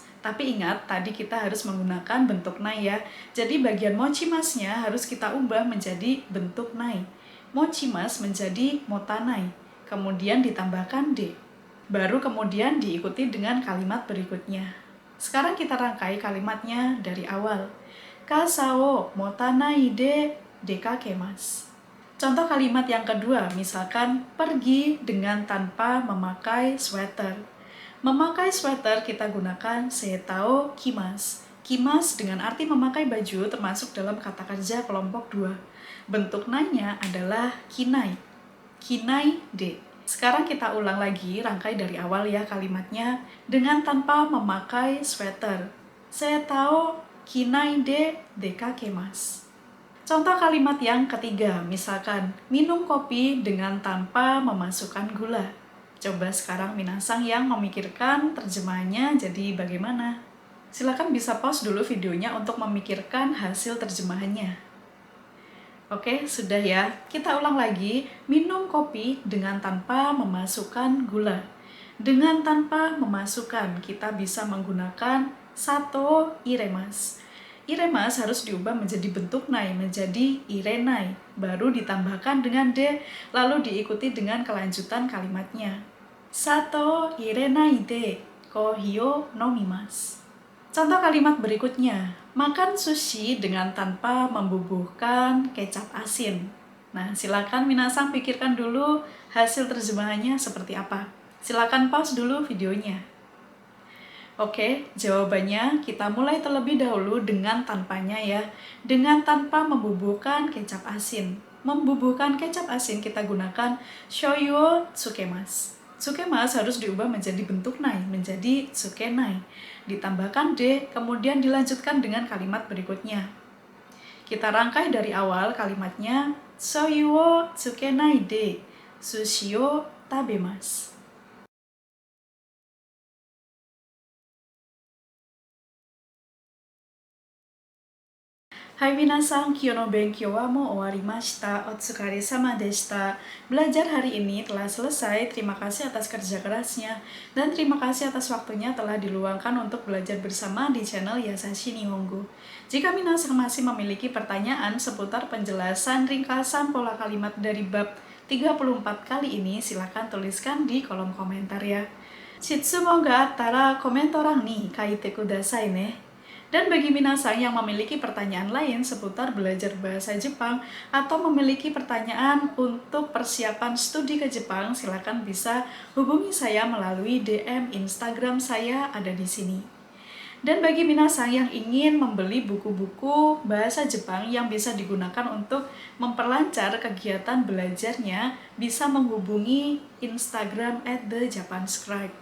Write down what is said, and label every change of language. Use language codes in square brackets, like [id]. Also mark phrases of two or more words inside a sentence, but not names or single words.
[id] Tapi ingat, tadi kita harus menggunakan bentuk nai ya. Jadi bagian mochimasnya harus kita ubah menjadi bentuk nai. Mochimas menjadi motanai. Kemudian ditambahkan de. Baru kemudian diikuti dengan kalimat berikutnya. Sekarang kita rangkai kalimatnya dari awal. [ja] 傘を持たないで出かけます. [id] Contoh kalimat yang kedua, misalkan pergi dengan tanpa memakai sweater. Memakai sweater kita gunakan [ja] セーター着ます. [id] Kimas dengan arti memakai baju termasuk dalam kata kerja kelompok 2. Bentuk nanya adalah kinai. [ja] 着ないで. [id] Sekarang kita ulang lagi, rangkai dari awal ya kalimatnya. Dengan tanpa memakai sweater. [ja] セーター着ないで出かけます. [id] Contoh kalimat yang ketiga, misalkan minum kopi dengan tanpa memasukkan gula. Coba sekarang minasang yang memikirkan terjemahannya jadi bagaimana? Silakan bisa pause dulu videonya untuk memikirkan hasil terjemahannya. Oke, sudah ya. Kita ulang lagi, minum kopi dengan tanpa memasukkan gula. Dengan tanpa memasukkan, kita bisa menggunakan [ja] 砂糖入れます. [id] Iremas harus diubah menjadi bentuk nai, menjadi irenai. Baru ditambahkan dengan de, lalu diikuti dengan kelanjutan kalimatnya. [ja] 砂糖入れないでコーヒーを飲みます. [id] Contoh kalimat berikutnya, makan sushi dengan tanpa membubuhkan kecap asin. Nah, silakan minasang pikirkan dulu hasil terjemahannya seperti apa. Silakan pause dulu videonya. Oke, jawabannya kita mulai terlebih dahulu dengan tanpanya ya. Dengan tanpa membubuhkan kecap asin. Membubuhkan kecap asin kita gunakan [ja] 醤油をつけます. [id] Tsukemasu harus diubah menjadi bentuk nai, menjadi tsukenai. Ditambahkan de, kemudian dilanjutkan dengan kalimat berikutnya. Kita rangkai dari awal kalimatnya, [ja] 醤油をつけないで寿司を食べます. はい皆さん、今日の勉強はもう終わりました、お疲れ様でした. [id] Belajar hari ini telah selesai, terima kasih atas kerja kerasnya. Dan terima kasih atas waktunya telah diluangkan untuk belajar bersama di channel Yasashi Nihongo. Jika minasang masih memiliki pertanyaan seputar penjelasan ringkasan pola kalimat dari bab 34 kali ini, silahkan tuliskan di kolom komentar ya. [ja] 質問があったらコメント欄に書いてくださいね. [id] Dan bagi minasang yang memiliki pertanyaan lain seputar belajar bahasa Jepang atau memiliki pertanyaan untuk persiapan studi ke Jepang, silakan bisa hubungi saya melalui DM Instagram saya ada di sini. Dan bagi minasang yang ingin membeli buku-buku bahasa Jepang yang bisa digunakan untuk memperlancar kegiatan belajarnya, bisa menghubungi Instagram @thejapanscribe.